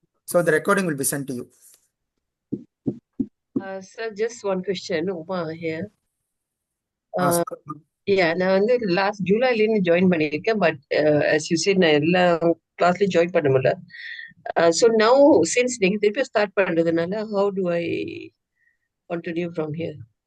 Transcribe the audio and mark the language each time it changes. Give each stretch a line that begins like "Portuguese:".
English: So the recording will be sent to you. Sir, just one question, Uma here.
Tamil: Yeah, நான் வந்து last ஜூலைல join பண்ணியிருக்கேன். But
English: as you said
Tamil: நான் எல்லா கிளாஸ்லயும் join பண்ண முடியல.
English: So now since
Tamil: நீங்க திருப்பி ஸ்டார்ட் பண்றதுனால
English: how do I continue from here?